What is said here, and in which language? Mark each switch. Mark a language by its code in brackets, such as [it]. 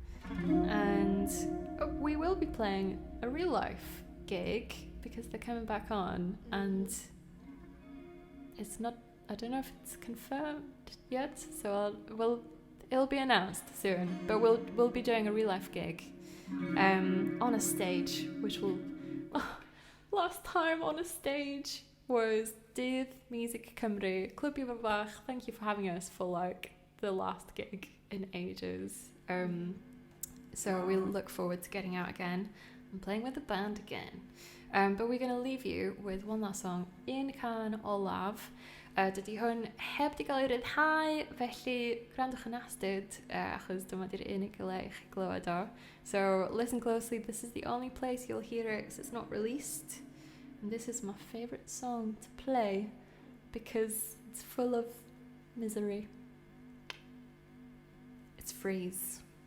[en] And we will be playing a real life gig because they're coming back on, and it's not, I don't know if it's confirmed yet, so it'll be announced soon, but we'll be doing a real life gig on a stage, which will last time on a stage was Dydd Music Cymru, Clwb Bach. Thank you for having us for like the last gig in ages. So we look forward to getting out again and playing with the band again. But we're going to leave you with one last song, Un Can Olaf. [cy] Dydy hwn heb di gael ei ryddhau, felly gwrandwch yn astyd, achos dyma di'r unig le I chi glywed o. [en] So listen closely, this is the only place you'll hear it because it's not released. And this is my favourite song to play because it's full of misery. It's Freeze.